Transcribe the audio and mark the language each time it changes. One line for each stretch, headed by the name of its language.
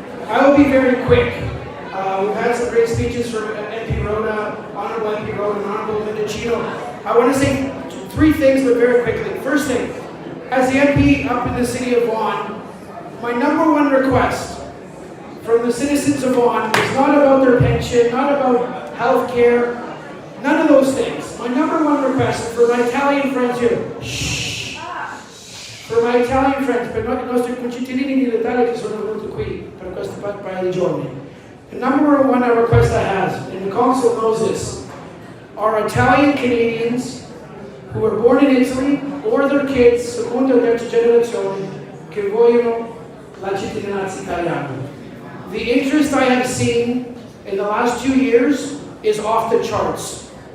English: I will be very quick. We've had some great speeches from MP Rhoda, Honorable MP Rhoda, and Honorable Mendocino. I want to say three things, but very quickly. First thing, as the MP up in the city of Vaughan, my #1 request from the citizens of Vaughan is not about their pension, not about health care, none of those things. My #1 request for my Italian friends here, shh, for my Italian friends,
Italian: per i nostri concittadini dell'Italia che sono venuti qui per questo paio di giorni.
English: The #1 request I have, and the Consul knows this, are Italian Canadians who were born in Italy or their kids,
Italian: seconda o terza generazione, che vogliono la cittadinanza italiana.
English: The interest I have seen in the last 2 years is off the charts.